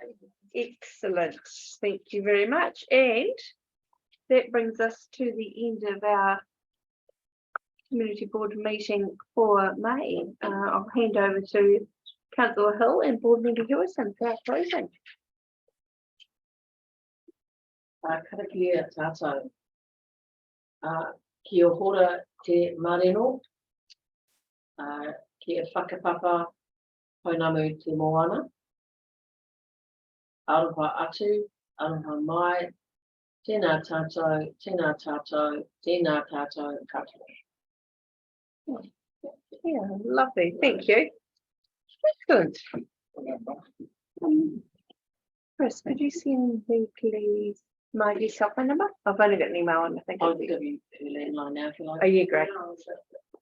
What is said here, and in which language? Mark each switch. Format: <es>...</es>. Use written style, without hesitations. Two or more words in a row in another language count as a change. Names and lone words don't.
<en>Excellent, thank you very much, and that brings us to the end of our community board meeting for May. I'll hand over to Councillor Hill and board member Hewison for our closing.</en> <mi>Karakia tātou. Kia hora te mareno. Kia whakapapa pounamu te moana. Aroha atu, aroha mai, tēnā tātou, tēnā tātou, tēnā tātou katoa.</mi> <en>Yeah, lovely, thank you. Excellent. Chris, could you send me please my cell phone number? I've only got an email and I think. I'll give you her landline now if you like.</en>